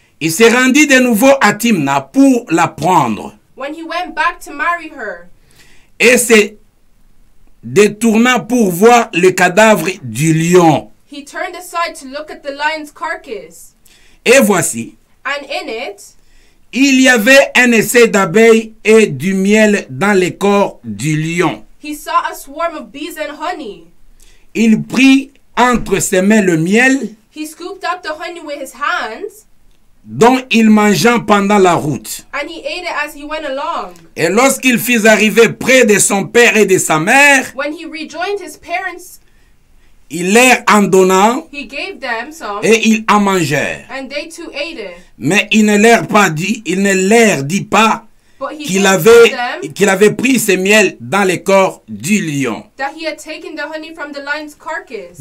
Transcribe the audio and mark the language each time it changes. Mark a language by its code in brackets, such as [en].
[fr] il s'est rendu de nouveau à Timna pour la prendre [en] when he went back to marry her, [fr] et se détournant pour voir le cadavre du lion. [en] he turned aside to look at the lion's carcass. [fr] Et voici, [en] And in it, [fr] il y avait un essai d'abeilles et du miel dans le corps du lion. [en] he saw a swarm of bees and honey. [fr] Il prit entre ses mains le miel [en] He scooped out the honey with his hands, [fr] dont il mangea pendant la route. [en] and he ate it as he went along. [fr] Et lorsqu'il fut arrivé près de son père et de sa mère, [en] When he rejoined his parents, [fr] il leur en donna [en] he gave them some, [fr] et ils en mangèrent. [en] and they too ate it. [fr] Mais il ne leur dit pas [en] But he [fr] qu'il [en] told them [fr] avait pris ce miel dans le corps du lion. [en] that he had taken the honey from the lion's carcass.